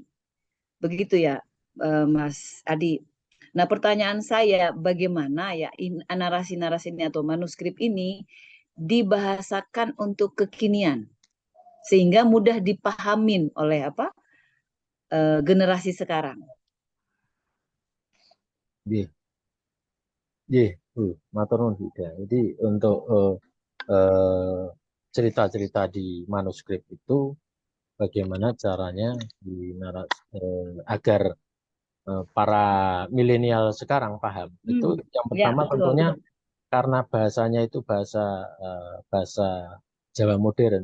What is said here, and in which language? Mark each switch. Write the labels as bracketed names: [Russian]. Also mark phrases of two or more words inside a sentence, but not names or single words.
[Indonesian] Begitu ya, Mas Adi. Nah, pertanyaan saya, bagaimana ya narasi-narasi ini atau manuskrip ini dibahasakan untuk kekinian sehingga mudah dipahamin oleh generasi sekarang. [Javanese] Matur nuwun Ida. [Indonesian] Jadi untuk cerita-cerita di manuskrip itu bagaimana caranya agar para milenial sekarang paham. Itu yang Ya, pertama betul, tentunya betul. karena bahasanya itu bahasa Jawa modern.